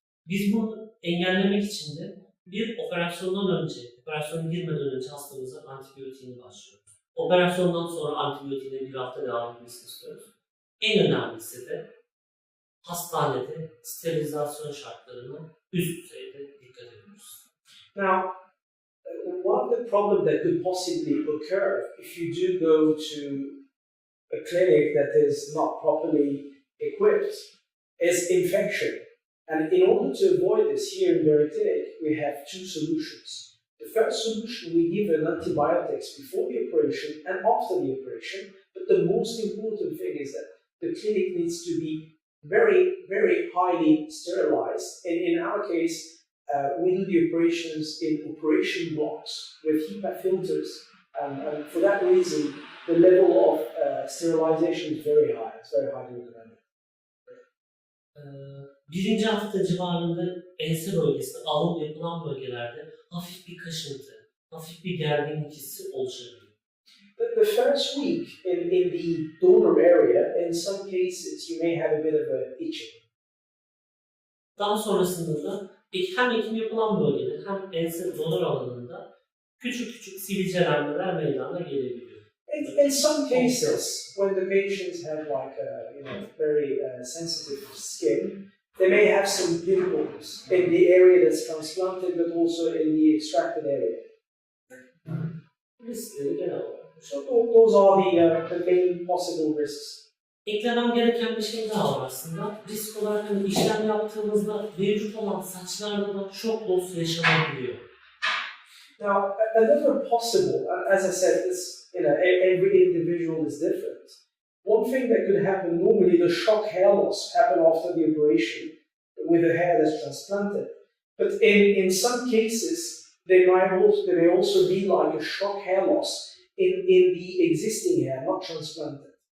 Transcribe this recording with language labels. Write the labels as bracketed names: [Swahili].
[Turkish] Biz bunu engellemek için de bir operasyondan önce, operasyona girmeden önce hastamıza antibiyotiğini başlıyoruz. Operasyondan sonra antibiyotiğine bir hafta devam etmesini istiyoruz. En önemlisi de hastanede sterilizasyon şartlarına üst düzeyde dikkat ediyoruz. [English] Now, one of the problems that could possibly occur if you do go to a clinic that is not properly equipped is infection. And in order to avoid this, here in Vera Clinic, we have two solutions. The first solution, we give an antibiotics before the operation and after the operation, but the most important thing is that the clinic needs to be very, very highly sterilized. And in our case, we do the operations in operation blocks with HEPA filters. And for that reason, the level of sterilization is very high. It's very highly recommended. [Turkish] 1. hafta civarında ense bölgesinde, alın yapılan bölgelerde hafif bir kaşıntı, hafif bir gerginlik hissi oluşabilir. [English] The first week in the donor area, in some cases, you may have a bit of a itching. [Turkish] Daha sonrasında da hem ekim yapılan bölgede hem ense donör alanında küçük küçük sivilcelenmeler meydana gelebiliyor. [English] In some cases, when the patients have very sensitive skin, they may have some pimples in the area that's transplanted, but also in the extracted area. [Turkish] Riskleri genel olarak. [English] So those are the main possible risks. [Turkish] Eklemem gereken bir şey daha var aslında. Risk olarak işlem yaptığımızda mevcut olan saçlarda da şok loss yaşanabiliyor. [English] Now, another possible, as I said, every individual is different. One thing that could happen, normally the shock hair loss happen after the operation with the hair that's transplanted. But in some cases, there may also be like a shock hair loss in the existing hair, not transplanted.